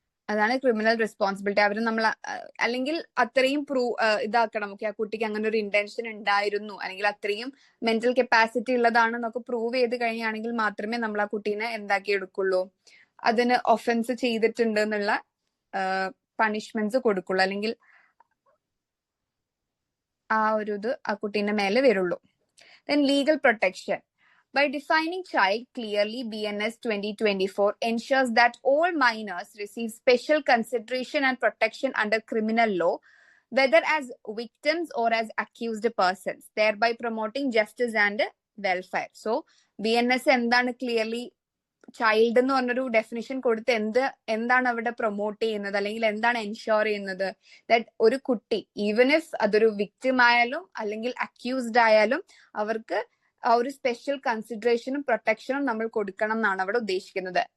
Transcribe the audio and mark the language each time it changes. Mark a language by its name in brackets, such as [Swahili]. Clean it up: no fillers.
[Malayalam] അതാണ് criminal responsibility. അവർ നമ്മൾ അല്ലെങ്കിൽ അത്രയും ഇതാക്കണം, ഓക്കെ ആ കുട്ടിക്ക് അങ്ങനെ ഒരു ഇന്റൻഷൻ ഉണ്ടായിരുന്നു അല്ലെങ്കിൽ അത്രയും മെന്റൽ കപ്പാസിറ്റി ഉള്ളതാണെന്നൊക്കെ പ്രൂവ് ചെയ്ത് കഴിഞ്ഞാണെങ്കിൽ മാത്രമേ നമ്മൾ ആ കുട്ടീനെ എന്താക്കി എടുക്കുള്ളൂ, അതിന് ഒഫൻസ് ചെയ്തിട്ടുണ്ട് എന്നുള്ള പണിഷ്മെന്റ്സ് കൊടുക്കുള്ളൂ, അല്ലെങ്കിൽ ആ ഒരു ഇത് ആ കുട്ടീന്റെ മേലെ വരുള്ളൂ. [English] Then legal protection. By defining child clearly, BNS 2024 ensures that all minors receive special consideration and protection under criminal law, whether as victims or as accused persons, thereby promoting justice and welfare. [Malayalam] So, BNS എന്താണ് clearly child എന്ന് പറഞ്ഞൊരു definition കൊടുത്ത് എന്താണ് അവിടെ promote ചെയ്യുന്നത് അല്ലെങ്കിൽ എന്താണ് ensure ചെയ്യുന്നത്? ദാറ്റ് ഒരു കുട്ടി ഈവൻ ഇഫ് അതൊരു വിക്ടിം ആയാലും അല്ലെങ്കിൽ അക്യൂസ്ഡ് ആയാലും അവർക്ക് ആ ഒരു സ്പെഷ്യൽ കൺസിഡറേഷനും പ്രൊട്ടക്ഷനും നമ്മൾ കൊടുക്കണം എന്നാണ് അവിടെ ഉദ്ദേശിക്കുന്നത്.